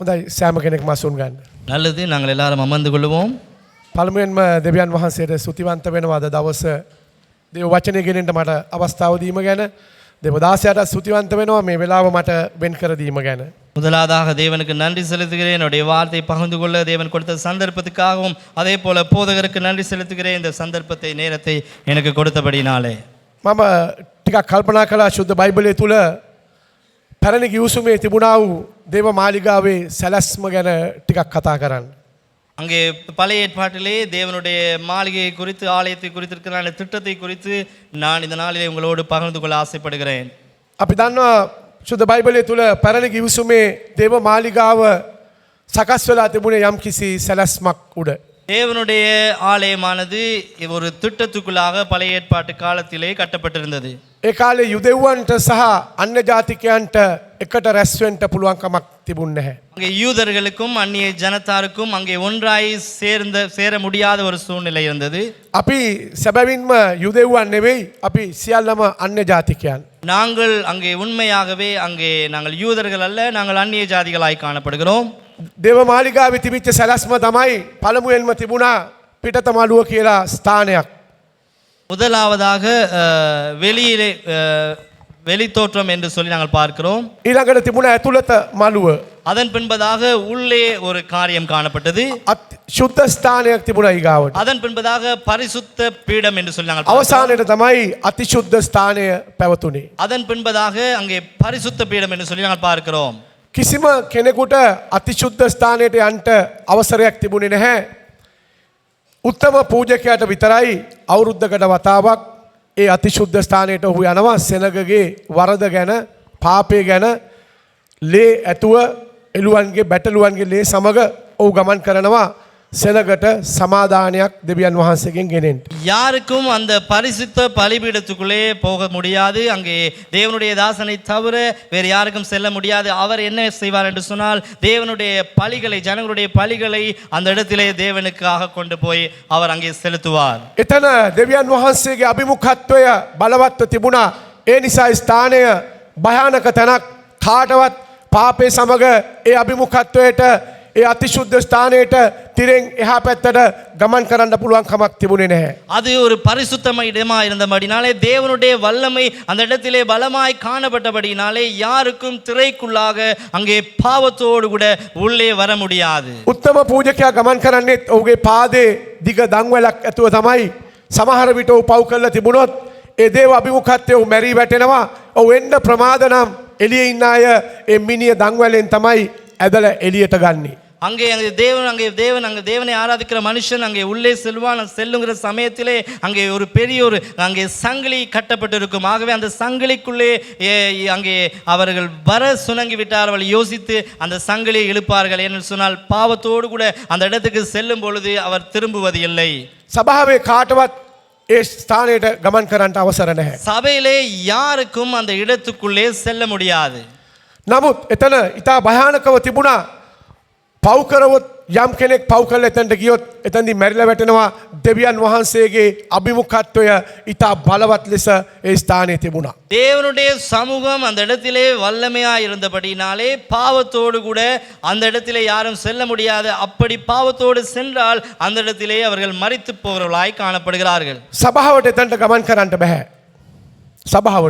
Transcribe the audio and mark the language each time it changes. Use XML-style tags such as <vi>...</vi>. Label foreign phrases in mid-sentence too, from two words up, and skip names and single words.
<si>හොඳයි සෑම කෙනෙක්ම අසුන් ගන්න.</si> <ta>நல்லது நாங்கள் எல்லாரும் அமர்ந்து கொள்வோம்.</ta> <si>පළමුවෙන්ම දෙවියන් වහන්සේට ස්තුතිවන්ත වෙනවා අද දවස දේව වචනේ ගෙනෙන්න මට අවස්ථාව දීම ගැන. දේව දාසයාට ස්තුතිවන්ත වෙනවා මේ වෙලාව මට වෙන් කර දීම ගැන.</si> <ta>முதலாவதாக தேவனுக்கு நன்றி செலுத்துகிறேன். என்னுடைய வார்த்தை பகிர்ந்து கொள்ள தேவன் கொடுத்த சந்தர்ப்பத்துக்காகவும் அதே போல போதகருக்கு நன்றி செலுத்துகிறேன். இந்த சந்தர்ப்பத்தை நேரத்தை எனக்கு கொடுத்தபடினாலே</ta> <si>මම ටිකක් කල්පනා කළා ශුද්ධ බයිබලයේ තුල පැරණි ගිවිසුමේ තිබුණා වූ දේව මාලිගාවේ සැලැස්ම ගැන ටිකක් කතා කරන්න.</si> <ta>அங்கே பழைய ஏற்பாட்டிலே தேவனுடைய மாளிகையை குறித்து ஆலயத்தை குறித்து இருக்கிற அந்த திட்டத்தை குறித்து நான் இந்த நாளிலே உங்களோடு பகிர்ந்து கொள்ள ஆசைப்படுகிறேன்.</ta> <si>අපි දන්නවා ශුද්ධ බයිබලයේ තුල පැරණි ගිවිසුමේ දේව මාලිගාව සකස් වෙලා තිබුණේ යම් කිසි සැලැස්මක් උඩ.</si> <ta>தேவனுடைய ஆலயமானது ஒரு திட்டத்துக்குள்ளாக பழைய ஏற்பாட்டு காலத்திலே கட்டப்பட்டிருந்தது.</ta> <si>ඒ කාලේ යුදෙව්වන්ට සහ අන්‍ය ජාතිකයන්ට එකට රැස් වෙන්න පුළුවන් කමක් තිබුණ නැහැ.</si> <ta>அங்கே யூதர்களுக்கும் அந்நிய ஜனத்தாருக்கும் அங்கே ஒன்றாய் சேர முடியாத ஒரு சூழ்நிலை இருந்தது.</ta> <si>අපි සැබවින්ම යුදෙව්වන් නෙවෙයි අපි සියල්ලම අන්‍ය ජාතිකයන්.</si> <ta>நாங்கள் அங்கே உண்மையாகவே அங்கே நாங்கள் யூதர்கள் அல்ல, நாங்கள் அந்நிய ஜாதிகளாய் காணப்படுகிறோம்.</ta> <si>දේව මාලිගාවේ තිබිච්ච සැලැස්ම තමයි පළමුවෙන්ම තිබුණා පිටත මළුව කියලා ස්ථානයක්.</si> <ta>முதலாவதாக வெளியிலே வெளித்தோற்றம் என்று சொல்லி நாங்கள் பார்க்கிறோம்.</ta> <si>ඊළඟට තිබුණා ඇතුළත මළුව.</si> <ta>அதன் பின்பதாக உள்ளே ஒரு காரியம் காணப்பட்டது.</ta> <si>ශුද්ධ ස්ථානයක් තිබුණා ඊගාවට.</si> <ta>அதன் பின்பதாக பரிசுத்த பீடம் என்று சொல்லி நாங்கள்</ta> <si>අවසානයේ තමයි අතිශුද්ධ ස්ථානය පැවතුනේ.</si> <ta>அதன் பின்பதாக அங்கே பரிசுத்த பீடம் என்று சொல்லி நாங்கள் பார்க்கிறோம்.</ta> <si>කිසිම කෙනෙකුට අතිශුද්ධ ස්ථානයට යන්න අවසරයක් තිබුණේ නැහැ. උත්තම පූජකයාට විතරයි අවුරුද්දකට වතාවක් ඒ අතිශුද්ධ ස්ථානයට ඔහු යනවා සෙනගගේ වරද ගැන පාපය ගැන ලේ ඇතුව එළුවන්ගේ බැටළුවන්ගේ ලේ සමග ඔහු ගමන් කරනවා සෙනගට සමාදානයක් දෙවියන් වහන්සේගෙන් ගෙනෙන්න.</si> <ta>யாருக்கும் அந்த பரிசுத்த பலிபீடத்துக்குள்ளே போக முடியாது. அங்கே தேவனுடைய தாசனை தவிர வேறு யாருக்கும் செல்ல முடியாது. அவர் என்ன செய்வார் என்று சொன்னால் தேவனுடைய பலிகளை ஜனங்களுடைய பலிகளை அந்த இடத்திலே தேவனுக்காக கொண்டு போய் அவர் அங்கே செலுத்துவார்.</ta> <si>එතන දෙවියන් වහන්සේගේ අභිමුඛත්වය බලවත්ව තිබුණා. ඒ නිසා ස්ථානය භයානක තැනක් කාටවත් පාපේ සමග ඒ අභිමුඛත්වයට ඒ අතිශුද්ධ ස්ථානයට තිරෙන් එහා පැත්තට ගමන් කරන්න පුළුවන් කමක් තිබුණේ නැහැ. அது ஒரு பரிசுத்தமான இடமா இருந்தபடினாலே தேவனுடைய வல்லமை அந்த இடத்திலே பலமாய் காணப்பட்டபடினாலே யாருக்கும் திரைக்குள்ளாக அங்கே பாவத்தோடு கூட உள்ளே வர முடியாது. උත්තම පූජකයා ගමන් කරන්නේත් ඔහුගේ පාදේ දිග දංවැලක් ඇතුව තමයි. සමහර විට ඔහු පව් කරලා තිබුණොත් ඒ දේව අභිමුඛත්වයේ ඔහු මැරී වැටෙනවා. ඔහු එන්න ප්‍රමාද නම් එළියේ ඉන්න අය ඒ මිනිය දංවැලෙන් තමයි ඇදලා එළියට ගන්නේ.</si> <ta>அங்கே தேவனை ஆராதிக்கிற மனுஷன் அங்கே உள்ளே செல்லுங்கிற சமயத்திலே அங்கே ஒரு பெரிய ஒரு அங்கே சங்கிலி கட்டப்பட்டிருக்கும். ஆகவே அந்த சங்கிலிக்குள்ளே அங்கே அவர்கள் வர சுணங்கி விட்டார்கள். யோசித்து அந்த சங்கிலியை இழுப்பார்கள். என்று சொன்னால் பாவத்தோடு கூட அந்த இடத்துக்கு செல்லும் பொழுது அவர் திரும்புவது இல்லை.</ta> <si>සභාවේ කාටවත් ඒ ස්ථානයට ගමන් කරන්න අවසර නැහැ.</si> <ta>சபையிலே யாருக்கும் அந்த இடத்துக்குள்ளே செல்ல முடியாது.</ta> <si>නමුත් එතන ඉතා භයානකව තිබුණා. පව් කරවොත් යම් කෙනෙක් පව් කරලා එතනට ගියොත් එතනදී මැරිලා වැටෙනවා. දෙවියන් වහන්සේගේ අභිමුඛත්වය ඉතා බලවත් ලෙස ඒ ස්ථානයේ තිබුණා.</si> <ta>தேவனுடைய சமூகம் அந்த இடத்திலே வல்லமையா இருந்தபடினாலே பாவத்தோடு கூட அந்த இடத்திலே யாரும் செல்ல முடியாது. அப்படி பாவத்தோடு சென்றால் அந்த இடத்திலே அவர்கள் மரித்து போகிறவர்களாய் காணப்படுகிறார்கள்.</ta> <si>සභාවට එතනට ගමන් කරන්න බෑ. සභාවට</si>